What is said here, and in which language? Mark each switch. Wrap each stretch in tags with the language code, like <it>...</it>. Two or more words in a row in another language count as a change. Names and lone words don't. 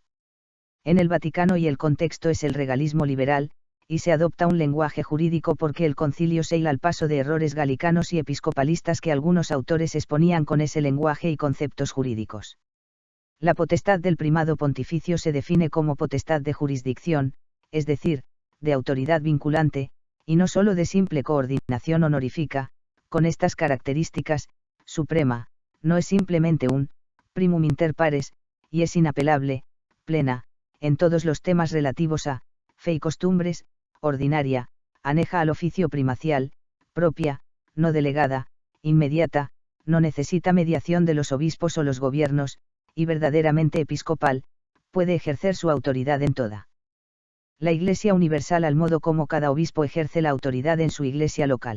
<es>En el Vaticano y el contexto es el regalismo liberal, y se adopta un lenguaje jurídico porque el concilio se hila al paso de errores galicanos y episcopalistas que algunos autores exponían con ese lenguaje y conceptos jurídicos. La potestad del primado pontificio se define como potestad de jurisdicción, es decir, de autoridad vinculante, y no sólo de simple coordinación honorífica. Con estas características, suprema, no es simplemente un</es> <la>primum inter pares,</la> <es>y es inapelable, plena, en todos los temas relativos a fe y costumbres, ordinaria, aneja al oficio primacial, propia, no delegada, inmediata, no necesita mediación de los obispos o los gobiernos, y verdaderamente episcopal, puede ejercer su autoridad en toda la Iglesia universal al modo como cada obispo ejerce la autoridad en su iglesia local.</es>